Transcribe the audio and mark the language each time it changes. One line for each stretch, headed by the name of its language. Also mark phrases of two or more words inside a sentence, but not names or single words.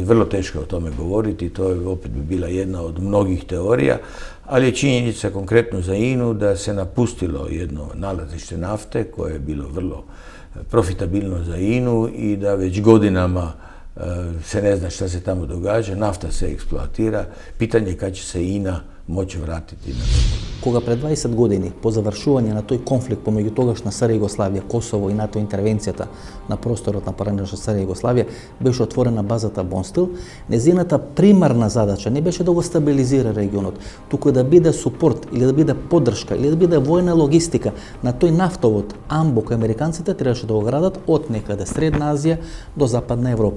Croatian: Vrlo teško o tome govoriti, to je opet bi bila jedna od mnogih teorija, ali je činjenica konkretno za INA-u da se napustilo jedno nalazište nafte koje je bilo vrlo profitabilno za INA-u i da već godinama se ne zna šta se tamo događa, nafta se eksploatira, pitanje je kad će se INA moći vratiti na to.
Macedonian: Кога пред 20 години, по завршување на тој конфликт помеѓу тогашна СР Југославија, Косово и НАТО интервенцијата на просторот на поранешна СР Југославија, беше отворена базата Бонстил, незината примарна задача не беше да го стабилизира регионот, туку да биде супорт или да биде поддршка или да биде војна логистика на тој нафтовод Амбо кој американците требаше да го градат од некаде Средна Азија до Западна Европа.